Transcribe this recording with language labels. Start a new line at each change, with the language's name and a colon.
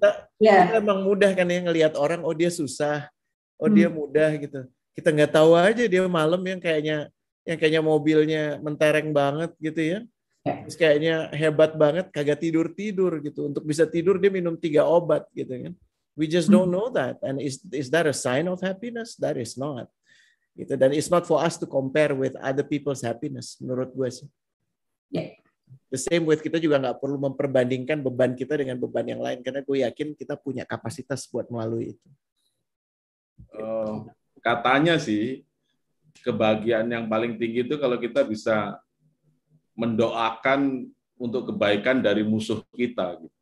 Indonesian: kita emang mudah kan ya ngelihat orang, oh dia susah, oh dia mudah gitu. Kita nggak tahu aja dia malam yang kayaknya mobilnya mentereng banget gitu ya. Terus kayaknya hebat banget, kagak tidur gitu. Untuk bisa tidur dia minum 3 obat gitu kan.
English: We just don't know that. And is that a sign of happiness? That is not. Gitu. Dan it's not for us to compare with other people's happiness,
Indonesian: menurut gue sih.
English: The same with
Indonesian: kita juga nggak perlu memperbandingkan beban kita dengan beban yang lain, karena gue yakin kita punya kapasitas buat melalui itu. Katanya sih kebahagiaan yang paling tinggi itu kalau kita bisa mendoakan untuk kebaikan dari musuh kita.